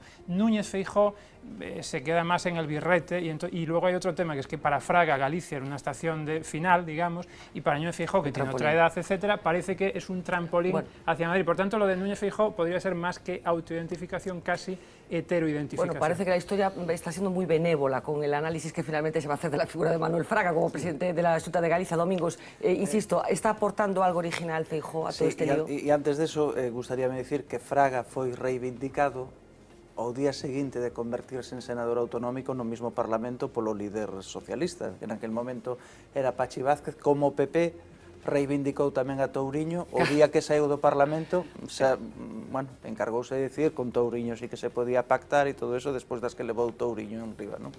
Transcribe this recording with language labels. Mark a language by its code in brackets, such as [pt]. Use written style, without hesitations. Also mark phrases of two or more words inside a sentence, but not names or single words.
[es] Núñez Feijóo se queda más en el birrete y luego hay otro tema, que es que para Fraga Galicia era una estación final, digamos, y para Núñez Feijóo, que tiene otra edad, etcétera, parece que es un trampolín hacia Madrid. Por tanto, lo de Núñez Feijóo podría ser más que autoidentificación, casi heteroidentificación. Bueno, parece que la historia está siendo muy benévola con el análisis que finalmente se va a hacer de la figura de Manuel Fraga como presidente de la Xunta de Galicia, Domingos. Insisto, ¿está aportando algo original Feijóo a todo este lío? [gl] E antes de eso, gustaríame decir que Fraga foi reivindicado ao día seguinte de convertirse en senador autonómico no mismo Parlamento polo líder socialista, que [es] en aquel momento [gl] era Pachi Vázquez, como PP reivindicou tamén a Touriño o día que saiu do Parlamento, encargouse de decir con Touriño sí que se podía pactar e [es] todo eso [gl] despois das que levou Touriño en riba, non?